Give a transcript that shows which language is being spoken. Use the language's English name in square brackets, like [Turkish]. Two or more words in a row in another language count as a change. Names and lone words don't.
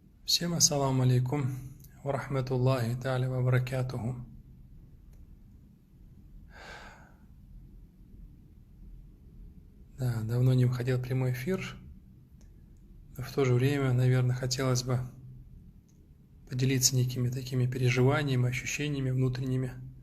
[Arabic] Всем السلام عليكم ورحمة الله تعالى وبركاته. [Russian] Да, давно не выходил прямой эфир, но в то же время, наверное, хотелось бы поделиться некими такими переживаниями, ощущениями внутренними.